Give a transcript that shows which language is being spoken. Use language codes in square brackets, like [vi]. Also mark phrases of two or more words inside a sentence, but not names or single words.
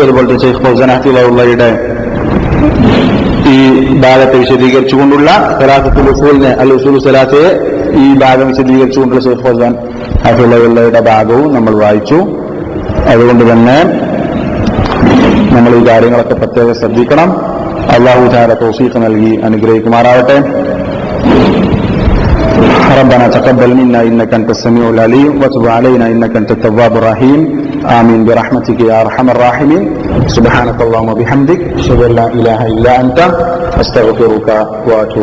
[ml] അതുപോലെ തന്നെ ശൈഖ് ഫൗസാൻ ഹഫിളഹുള്ളയുടെ ഈ ഭാഗത്തെ വിശദീകരിച്ചുകൊണ്ടുള്ള സലാത്തുൽ ഉസൂലിനെ അൽ ഉസൂൽ സലാത്തയെ ഈ ഭാഗം വിശദീകരിച്ചുകൊണ്ടുള്ള ശൈഖ് ഫൗസാൻ ഹഫിളഹുള്ളയുടെ ഭാഗവും നമ്മൾ വായിച്ചു. അതുകൊണ്ട് തന്നെ നമ്മൾ ഈ കാര്യങ്ങളൊക്കെ പ്രത്യേകം ശ്രദ്ധിക്കണം. [ar] الله تعالى [ml] തൗഫീഖ് നൽകി അനുഗ്രഹിക്കുമാറാവട്ടെ. [ar] ربنا تقبل منا إنك أنت السميع العليم وتب علينا إنك أنت التواب الرحيم آمين برحمتك يا أرحم الراحمين. سبحانك اللهم وبحمدك أشهد أن لا إله إلا أنت أستغفرك وأتوب